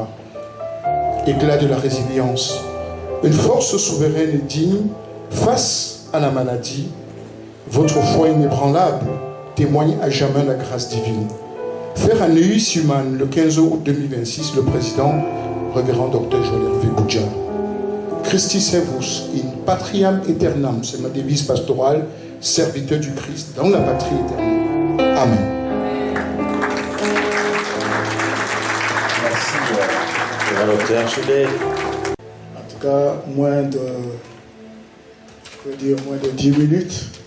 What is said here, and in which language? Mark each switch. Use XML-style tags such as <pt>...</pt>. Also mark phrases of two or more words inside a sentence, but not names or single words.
<fr>Éclat de la résilience, une force souveraine et digne face à la maladie. Votre foi inébranlable témoigne à jamais la grâce divine. Faire un Neus Human le 15 août 2026, le président, révérend Dr Joël Hervé Boudja.</fr> <la>Christi servus in patriam aeternam,</la> <fr>c'est ma devise pastorale, serviteur du Christ dans la patrie éternelle. Amen. En tout cas, moins de 10 minutes.</fr>